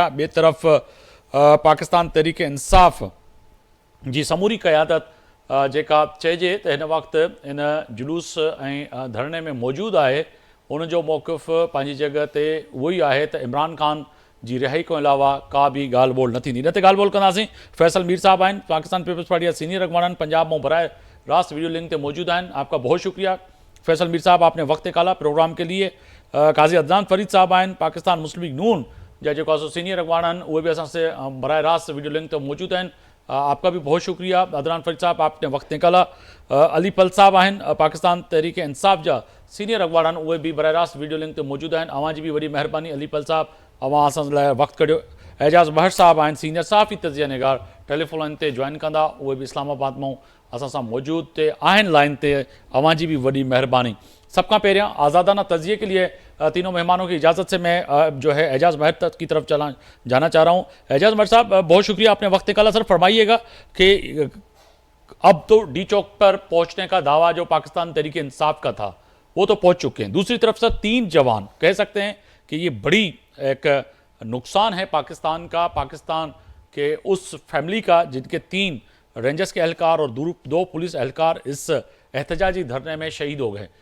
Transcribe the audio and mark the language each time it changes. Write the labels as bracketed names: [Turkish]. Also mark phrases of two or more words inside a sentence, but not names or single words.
[Sindhi] ॿिए तरफ़ पाकिस्तान तहरीक इंसाफ़ जी समूरी क़यादत जेका चइजे त हिन वक़्तु इन जुलूस ऐं धरणे में मौजूदु आहे, उनजो मौक़िफ़ पंहिंजी जॻह ते उहो ई आहे त इमरान ख़ान जी रिहाई खां अलावा का बि ॻाल्हि ॿोल न थींदी। न ते ॻाल्हि ॿोल कंदासीं। फैसल मीर साहब आहिनि, पाकिस्तान पीपल्स पार्टी जा सीनियर अॻवान, पंजाब में बराए रास्त [English] video link [Sindhi] ते मौजूदु आहिनि। [Urdu] آپ کا بہت شکریہ فیصل میر صاحب، آپ نے وقت نکالا پروگرام کے لیے. [Sindhi] काजी अदनान फरीद साहब आहिनि, पाकिस्तान मुस्लिम लीग नून जा जेको आहे सीनियर अॻवान आहिनि, उहे बि असां से बराए रास्त [English] video link [Sindhi] ते मौजूदु आहिनि। [Urdu] آپ کا بھی بہت شکریہ عدنان فرید صاحب، آپ نے وقت نکالا. [Sindhi] अली पल साहब आहिनि, पाकिस्तान तहरीक इंसाफ़ जा सीनियर अॻवान आहिनि, उहे बि बराए रास्त [English] video link [Sindhi] ते मौजूदु आहिनि। अवां जी बि वॾी महिरबानी अली पल साहब, अवां असां लाइ वक़्तु कढियो। एजाज़ महर साहब आहिनि, सीनियर साफ़ी तजिया निगार, [English] telephone line [Sindhi] ते जॉइन कंदा, उहे बि इस्लामाबाद मां असां सां मौजूदु ते आहिनि लाइन ते। अवां जी बि वॾी महिरबानी। [Urdu] سب کا پہریاں آزادانہ تجزیے کے لیے تینوں مہمانوں کی اجازت سے میں جو ہے اعجاز مہر تک کی طرف جانا چاہ رہا ہوں. اعجاز مہر صاحب، بہت شکریہ، آپ نے وقت نکالا۔ سر فرمائیے گا کہ اب تو ڈی چوک پر پہنچنے کا دعویٰ جو پاکستان تحریک انصاف کا تھا وہ تو پہنچ چکے ہیں، دوسری طرف سے 3 جوان، کہہ سکتے ہیں کہ یہ بڑی ایک نقصان ہے پاکستان کا، پاکستان کے اس فیملی کا جن کے 3 رینجرز کے اہلکار اور 2 پولیس اہلکار اس احتجاجی دھرنے میں شہید ہو گئے.